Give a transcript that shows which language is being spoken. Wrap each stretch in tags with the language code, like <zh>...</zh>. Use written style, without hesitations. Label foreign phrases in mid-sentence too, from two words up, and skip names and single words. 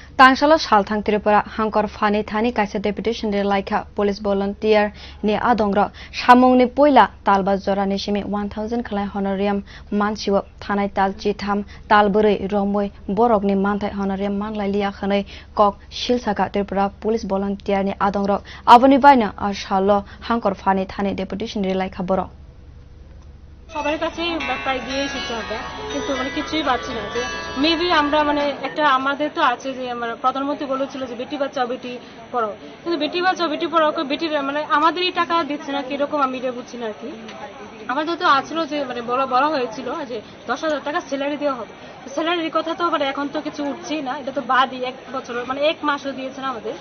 <trp>Tangsalo Salthang Tripura hangkhorpha ni thani kaisa Deputation rilai</trp> <en>Police Volunteer</en> <trp>ni adong ro Samung ni puila talba jora ni simi 1000 khwlai Honorarium mansi Thanai talchibrwi talchibrwi romwi borog ni manthai Honorarium manlai liya khanai kok sailsakha Tripura</trp> <en>Police Volunteer</en> <trp>ni adong ro Aboni baino salo hangkhorpha ni thani Deputation rilai borog</trp> <bn>সবার কাছে প্রায় দিয়ে এসেছি আমরা, কিন্তু মানে কিছুই পাচ্ছি না। যে মেবি আমরা মানে একটা আমাদের তো আছে যে আমরা প্রধানমন্ত্রী বলেছিল যে</bn> <hi>बेटी बचाओ बेटी पढ़ाओ,</hi> <bn>কিন্তু</bn> <hi>बेटी बचाओ बेटी पढ़ाओ</hi> <bn>বেটির মানে আমাদেরই টাকা দিচ্ছে না কিরকম আমি এটা বুঝছি না আর কি। আমাদের তো আছিল যে মানে বলা হয়েছিল যে 10,000 টাকা স্যালারি দেওয়া হবে, স্যালারির কথা তো মানে এখন তো কিছু উঠছেই না, এটা তো বাদই 1 বছর মানে 1 মাসও দিয়েছে না আমাদের।</bn>